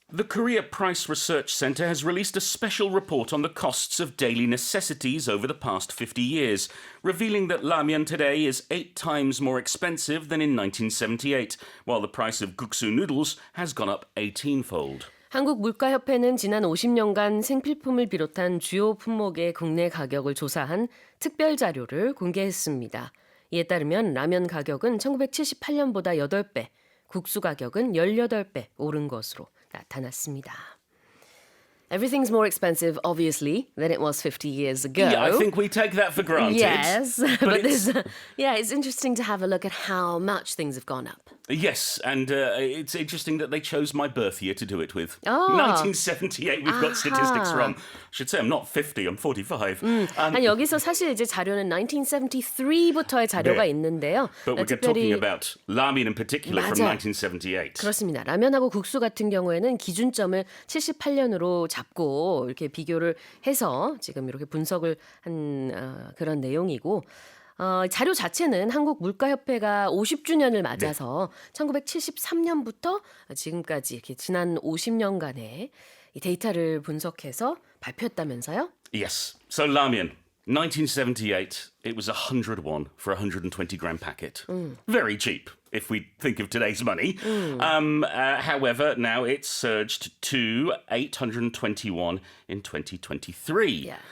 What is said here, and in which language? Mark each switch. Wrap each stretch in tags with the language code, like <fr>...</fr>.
<en>The Korea Price Research Center has released a special report on the costs of daily necessities over the past 50 years, revealing that ramyeon today is 8 times more expensive than in 1978, while the price of guksu noodles has gone up 18-fold.</en> <ko>한국물가협회는 지난 50년간 생필품을 비롯한 주요 품목의 국내 가격을 조사한 특별 자료를 공개했습니다. 이에 따르면 라면 가격은 1978년보다 8배, 국수 가격은 18배 오른 것으로 나타났습니다.</ko> <en>Everything's more expensive, obviously, than it was 50 years ago. Yeah, I think we take that for granted. Yes, but it's interesting to have a look at how much things have gone up. Yes, and it's interesting that they chose my birth year to do it with. Oh. 1978, we've got statistics from. I should say I'm not 50, I'm 45.</en> <ko>아니, 여기서 사실 이제 자료는 1973부터의 자료가 네. 있는데요.</ko> <en>But we're talking about ramen in particular from 1978.</en> <ko>그렇습니다. 라면하고 국수 같은 경우에는 기준점을 78년으로 잡고 이렇게 비교를 해서 지금 이렇게 분석을 한 그런 내용이고 자료 자체는 한국물가협회가 50주년을 맞아서 1973년부터 지금까지 이렇게 지난 50년간의 이 데이터를 분석해서 발표했다면서요?</ko> <en>Yes. So ramyeon, 1978, it was 100 won for a 120-gram packet. Very cheap, if we think of today's money. However, now it's surged to 820 won in 2023. Yeah.</en>